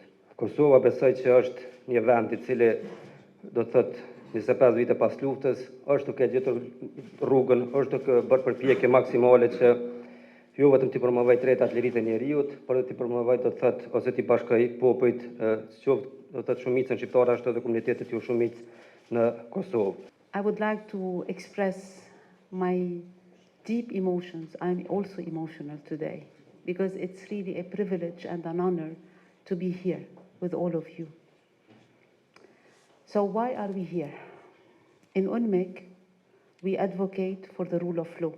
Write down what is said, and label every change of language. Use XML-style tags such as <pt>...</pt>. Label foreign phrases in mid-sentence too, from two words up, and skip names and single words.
<sq>Kosova besoj që është një vend i cili do të thotë 25 vite pas luftës, është duke gjetur rrugën, është duke bërë përpjekje maksimale që jo vetëm të promovoj drejtat lirisë e njerëzit, por të promovoj do të thotë ose të bashkoj popujt, qoftë do të thotë shumicën shqiptare ashtu edhe komunitetet jo shumicë në Kosovë.</sq> <en>I would like to express my deep emotions. I'm also emotional today because it's really a privilege and an honor to be here with all of you. So why are we here? In UNMIK, we advocate for the rule of law.</en>